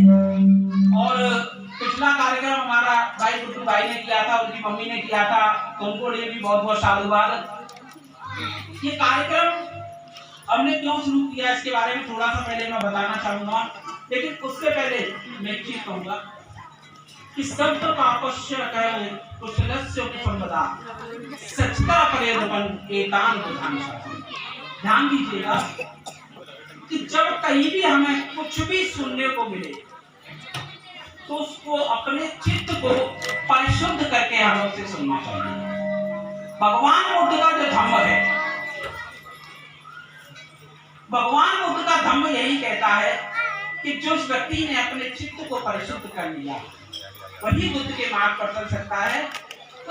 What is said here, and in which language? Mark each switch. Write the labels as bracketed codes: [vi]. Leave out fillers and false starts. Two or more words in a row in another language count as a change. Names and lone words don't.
[hi] और पिछला कार्यक्रम हमारा भाई गुड्डू भाई ने किया था, उनकी मम्मी ने किया था, तो उनको लिए भी बहुत बहुत साधुवाद। ये कार्यक्रम हमने क्यों शुरू किया इसके बारे में थोड़ा सा पहले मैं बताना चाहूंगा, लेकिन उससे पहले मैं एक चीज कहूंगा कि [pi] शब्द पापस्य कहे कुशलस्य उपसंपदा सचता परेदपन एतान प्रधान शासन। [hi] ध्यान दीजिएगा कि जब कहीं भी हमें कुछ भी सुनने को मिले तो उसको अपने चित्त को परिशुद्ध करके हमें उसे सुनना चाहिए। भगवान बुद्ध का जो धम्म है, भगवान बुद्ध का धम्म यही कहता है कि जो व्यक्ति ने अपने चित्त को परिशुद्ध कर लिया वही बुद्ध के मार्ग पर चल सकता है।